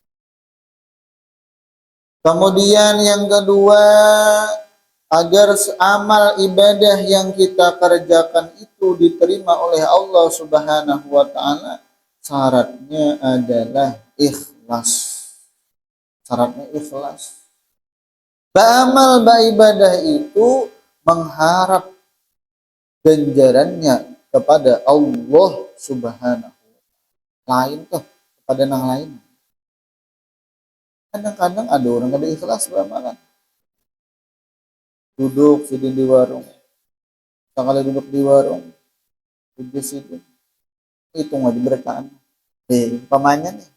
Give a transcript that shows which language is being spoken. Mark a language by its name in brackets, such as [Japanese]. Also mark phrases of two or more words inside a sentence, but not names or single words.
[Indonesian] Kemudian yang kedua, agar amal ibadah yang kita kerjakan itu diterima oleh Allah [Arabic] سبحانه وتعالى, [Indonesian] syaratnya adalah ikhlas. Syaratnya ikhlas. Beramal beribadah itu mengharap ganjarannya kepada Allah [Arabic] سبحانه وتعالى. [Indonesian] Lain tuh kepada yang lain. Kadang-kadang ada orang kada ikhlas beramalan. [Banjar] Duduk sidin di warung. Sekali duduk di warung, duduk sidin. [Indonesian] Itu nggak diberkaan. Pamannya nih.